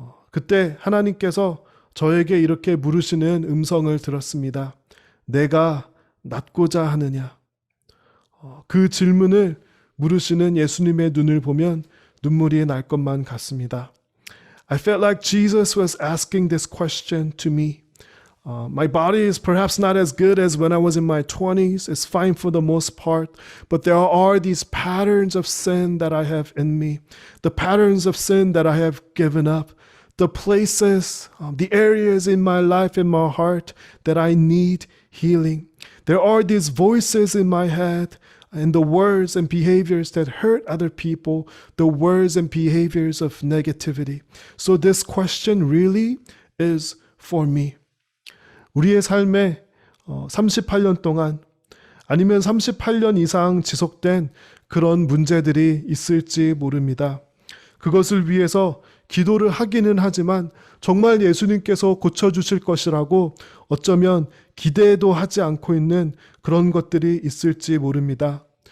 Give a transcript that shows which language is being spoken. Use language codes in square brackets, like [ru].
[ko] 그때 하나님께서 저에게 이렇게 물으시는 음성을 들었습니다. 내가 낫고자 하느냐? 그 질문을 물으시는 예수님의 눈을 보면 눈물이 날 것만 같습니다. [en] I felt like Jesus was asking this question to me. My body is perhaps not as good as when I was in my 20s. It's fine for the most part. But there are these patterns of sin that I have in me. The patterns of sin that I have given up. The places, the areas in my life, in my heart that I need healing. There are these voices in my head and the words and behaviors that hurt other people, the words and behaviors of negativity. So this question really is for me. [ko] 우리의 삶에 38년 동안 아니면 38년 이상 지속된 그런 문제들이 있을지 모릅니다. 그것을 위해서 기도를 하기는 하지만 정말 예수님께서 고쳐주실 것이라고 어쩌면 기대도 하지 않고 있는 그런 것들이 있을지 모릅니다.